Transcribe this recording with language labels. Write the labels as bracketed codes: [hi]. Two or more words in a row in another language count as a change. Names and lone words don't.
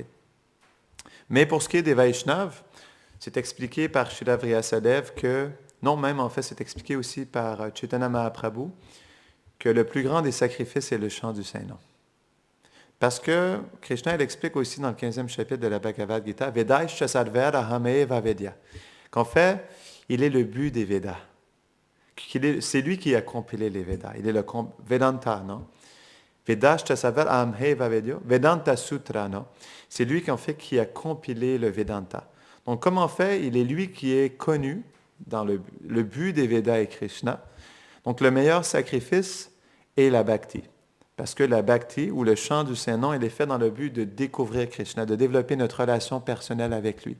[fr] Mais pour ce qui est des Vaishnavas, c'est expliqué par Srila Vyasadeva que, non, même en fait, c'est expliqué aussi par Chaitanya Mahaprabhu, que le plus grand des sacrifices est le chant du Saint-Nom. Parce que Krishna, il explique aussi dans le 15e chapitre de la Bhagavad Gita, [sa] Vedaischa sarver ahameva vedya, [fr] qu'en fait, il est le but des Védas. C'est lui qui a compilé les Védas. Il est le Vedanta, non? [sa] Vedaischa sarver ahameva vedya, Vedanta Sutra, [fr] non? C'est lui qui a compilé le Vedanta. Donc, comme en fait, il est lui qui est connu dans le but des Védas et Krishna. Donc, le meilleur sacrifice est la bhakti. Parce que la bhakti, ou le chant du Saint-Nom, il est fait dans le but de découvrir Krishna, de développer notre relation personnelle avec lui.